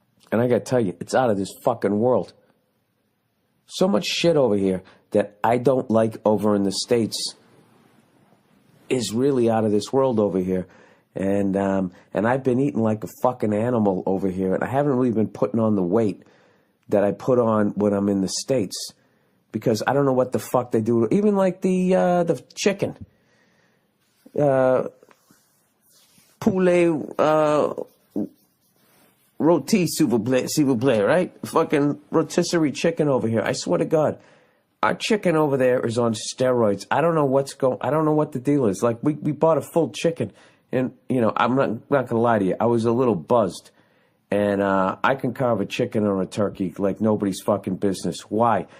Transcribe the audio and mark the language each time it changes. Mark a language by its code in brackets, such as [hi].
[en] And I gotta tell you, it's out of this fucking world. So much shit over here that I don't like over in the States is really out of this world over here. And I've been eating like a fucking animal over here, and I haven't really been putting on the weight that I put on when I'm in the States, because I don't know what the fuck they do. Even like the chicken. [fr] Poulet, roti, s'il vous plaît, right? [en] Fucking rotisserie chicken over here. I swear to God. Our chicken over there is on steroids. I don't know I don't know what the deal is. Like, we bought a full chicken, and, I'm not gonna lie to you. I was a little buzzed. And I can carve a chicken or a turkey like nobody's fucking business. Why?